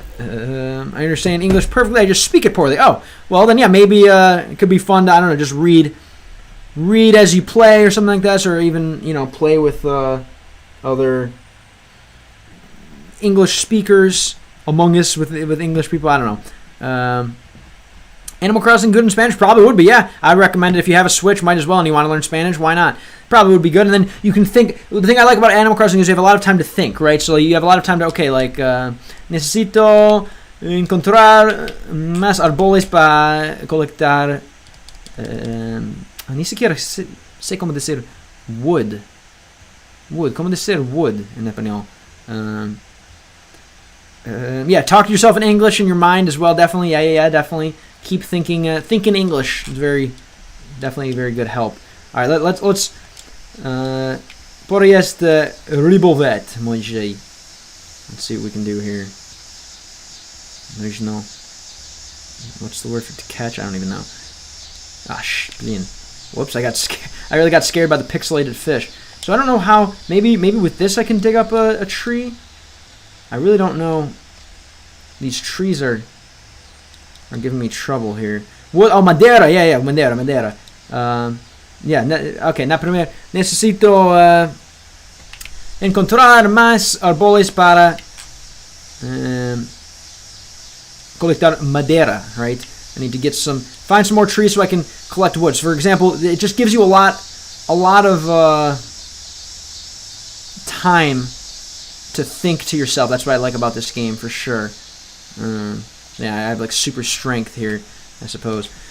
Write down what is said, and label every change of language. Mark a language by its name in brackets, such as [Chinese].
[English] I understand English perfectly. I just speak it poorly. Oh, well then, yeah, maybe it could be fun to, I don't know, just read as you play or something like that, or even play with other English speakers among us with English people. I don't know. Animal Crossing good in Spanish? Probably would be, yeah. I recommend it if you have a Switch, might as well, and you want to learn Spanish, why not? Probably would be good, and then you can think. The thing I like about Animal Crossing is you have a lot of time to think, right? So you have a lot of time to, [Spanish] necesito encontrar más árboles para colectar, ni siquiera sé cómo decir wood, cómo decir wood en español. [English] Yeah, talk to yourself in English in your mind as well. Definitely, yeah, definitely. Keep thinking. Think in English. It's definitely very good help. All right, let's Porjest rybovet, můj. Let's see what we can do here. There's no. What's the word for to catch? I don't even know. Ah, blin. Whoops! I got scared. I really got scared by the pixelated fish. So I don't know how. Maybe with this I can dig up a tree. I really don't know. These trees are giving me trouble here. What? Oh, madera. Yeah, madera. Yeah. Okay. [Spanish] Na primer, necesito encontrar más árboles para colectar madera. [English] Right. I need to find some more trees so I can collect wood. So for example, it just gives you a lot of time to think to yourself. That's what I like about this game for sure. Yeah, I have like super strength here, I suppose.